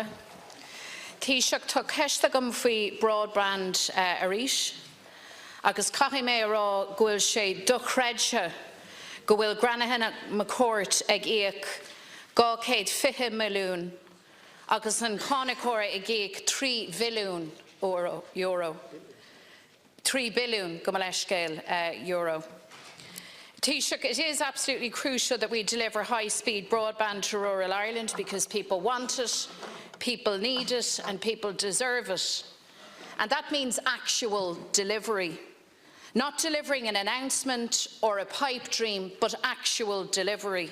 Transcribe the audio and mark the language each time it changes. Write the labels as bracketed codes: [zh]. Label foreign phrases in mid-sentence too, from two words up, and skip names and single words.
[ga] Taoiseach tá ceiste agam faoi broadband arís, agus caithfidh mé rá go bhfuil sé do chreidse go bhfuil Granaghan McCourt ag íoc 250 milliún agus an Conacóra ag íoc 3 billiún euro. 3 billion go scale euro. [en] Taoiseach, it is absolutely crucial that we deliver high-speed broadband to rural Ireland because people want it, people need it and people deserve it. And that means actual delivery. Not delivering an announcement or a pipe dream, but actual delivery.